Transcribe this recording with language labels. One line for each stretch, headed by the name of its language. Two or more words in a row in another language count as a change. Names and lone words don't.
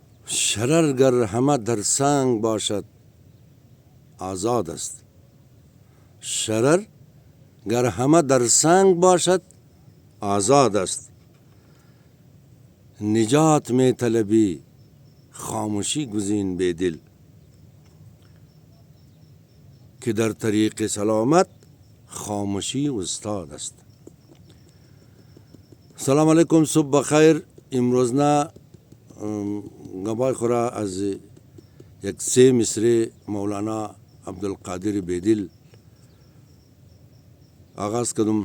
Persian: شرر گر همه در سنگ باشد آزاد است. شرر گر همه در سنگ باشد آزاد است. نجات میں طلبی خاموشی گزین بے دل که در طریق سلامت خاموشی استاد است. سلام علیکم، صبح بخیر. امروز نه گبای خورا از یک سه مصره مولانا عبدالقادر بیدل آغاز کردم.